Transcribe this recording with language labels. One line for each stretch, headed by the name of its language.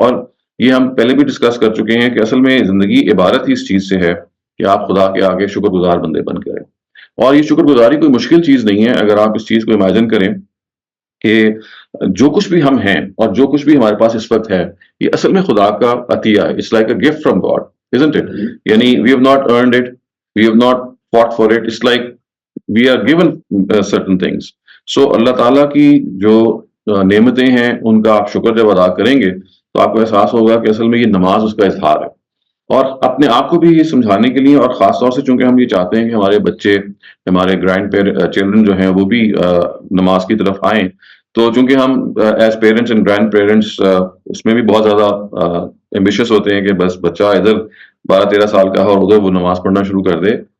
Urdu: اور یہ ہم پہلے بھی ڈسکس کر چکے ہیں کہ اصل میں زندگی عبارت ہی اس چیز سے ہے کہ آپ خدا کے آگے شکر گزار بندے بن کے رہیں. اور یہ شکر گزاری کوئی مشکل چیز نہیں ہے اگر آپ اس چیز کو امیجن کریں کہ جو کچھ بھی ہم ہیں اور جو کچھ بھی ہمارے پاس اس وقت ہے یہ اصل میں خدا کا عطیہ ہے.
English: It's like a gift from God. isn't it? Yani, we have not earned it, we have not fought for it. It's like we are given certain things.
Urdu: So اللہ تعالیٰ کی جو نعمتیں ہیں ان کا آپ شکر جب ادا کریں گے تو آپ کو احساس ہوگا کہ اصل میں یہ نماز اس کا اظہار ہے. اور اپنے آپ کو بھی یہ سمجھانے کے لیے، اور خاص طور سے چونکہ ہم یہ چاہتے ہیں کہ ہمارے بچے، ہمارے گرینڈ چلڈرن جو ہیں وہ بھی نماز کی طرف آئیں، تو چونکہ ہم
English: as parents and grandparents
Urdu: اس میں بھی بہت زیادہ ایمبیشیس ہوتے ہیں کہ بس بچہ ادھر 12-13 سال کا ہے اور ادھر وہ نماز پڑھنا شروع کر دے.